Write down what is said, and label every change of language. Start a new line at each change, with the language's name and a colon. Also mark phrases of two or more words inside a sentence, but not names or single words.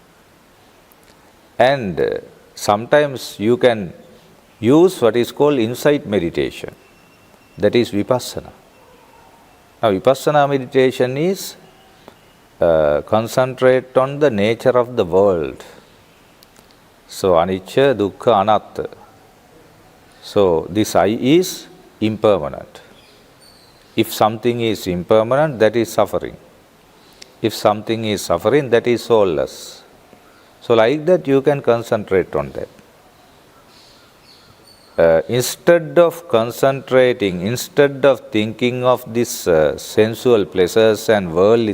English: And sometimes you can use what is called insight meditation. That is vipassana. Now vipassana meditation is concentrate on the nature of the world.
Pali: So anicca, dukkha, anatta.
English: So this I is impermanent. If something is impermanent, that is suffering. If something is suffering, that is soulless. So like that you can concentrate on that. Instead of concentrating, instead of thinking of these sensual pleasures and worldly